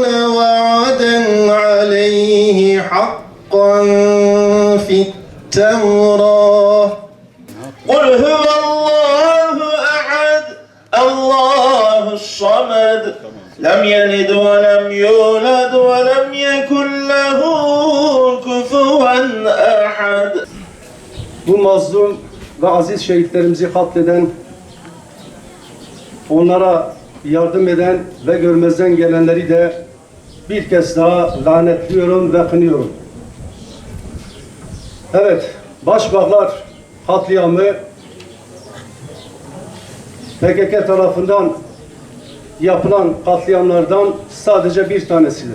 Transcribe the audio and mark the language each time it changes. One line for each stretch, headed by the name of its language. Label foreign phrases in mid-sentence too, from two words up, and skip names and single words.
Arabic: وعدا عليه حقا في التوراة قل هو الله أحد الله الصمد لم يلد ولم يولد ولم يكن له كفوا أحد.
Turkish: Bu mazlum ve aziz şehitlerimizi katleden, onlara yardım eden ve görmezden gelenleri de bir kez daha lanetliyorum ve kınıyorum. Evet, Başbağlar katliamı PKK tarafından yapılan katliamlardan sadece bir tanesidir.